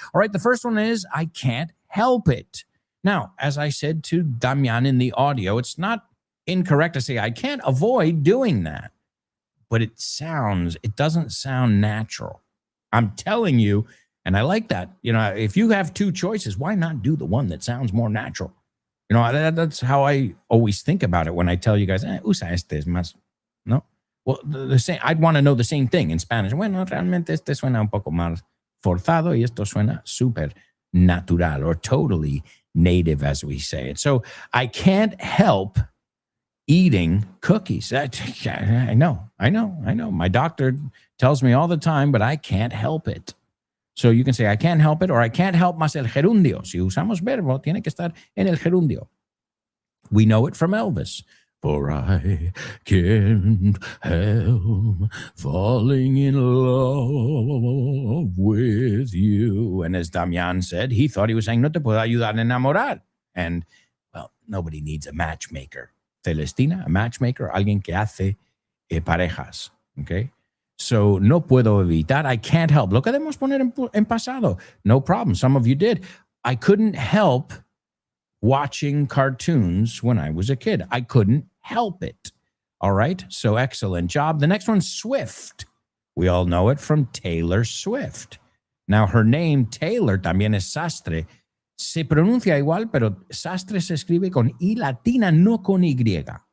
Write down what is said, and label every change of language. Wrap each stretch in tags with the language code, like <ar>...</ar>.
<en>All right, the first one is I can't help it. Now, as I said to Damian in the audio, it's not incorrect to say I can't avoid doing that, but it doesn't sound natural. I'm telling you, and I like that. You know, if you have two choices, why not do the one that sounds more natural? You know, that's how I always think about it when I tell you guys,</en> <es>usa este es más, no?</es> <en>Well, the same. I'd want to know the same thing in Spanish.</en> <es>Bueno, realmente este suena un poco más forzado y esto suena súper natural</es> <en>or totally native, as we say it. So I can't help eating cookies. I know. My doctor tells me all the time, but I can't help it. So you can say I can't help it, or I can't help</en> <es>más el gerundio. Si usamos verbo, tiene que estar en el gerundio.</es> <en>We know it from Elvis. For I can't help falling in love with you. And as Damian said, he thought he was saying,</en> <es>no te puedo ayudar a enamorar.</es> <en>And, well, nobody needs a matchmaker.</en> <es>Celestina, a matchmaker, alguien que hace parejas. Okay? So, no puedo evitar.</es> <en>I can't help.</en> <es>Lo podemos poner en pasado.</es> <en>No problem. Some of you did. I couldn't help watching cartoons when I was a kid. I couldn't help it. All right. So excellent job. The next one's Swift. We all know it from Taylor Swift. Now, her name,</en> <es>Taylor, también es sastre. Se pronuncia igual, pero sastre se escribe con I latina, no con Y.</es>